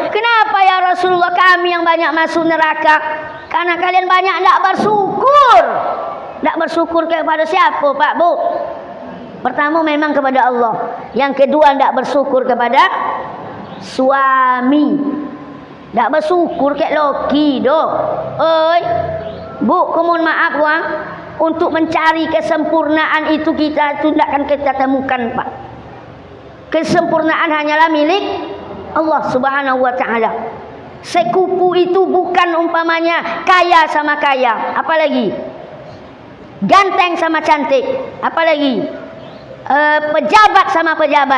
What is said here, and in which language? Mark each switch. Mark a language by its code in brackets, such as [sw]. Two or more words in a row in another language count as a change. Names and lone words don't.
[id] Kenapa ya Rasulullah kami yang banyak masuk neraka? Karena kalian banyak tak bersyukur. Tak bersyukur kepada siapa Pak Bu? Pertama memang kepada Allah. Yang kedua tak bersyukur kepada suami. [min] Tak bersyukur kek loki doh. Oi. [id] Bu, mohon maaf wang. Untuk mencari kesempurnaan itu kita takkan kita temukan Pak. Kesempurnaan hanyalah milik Allah [ar] سبحانه وتعالى. [id] Sekupu itu bukan umpamanya kaya sama kaya, apalagi ganteng sama cantik, apalagi pejabat sama pejabat.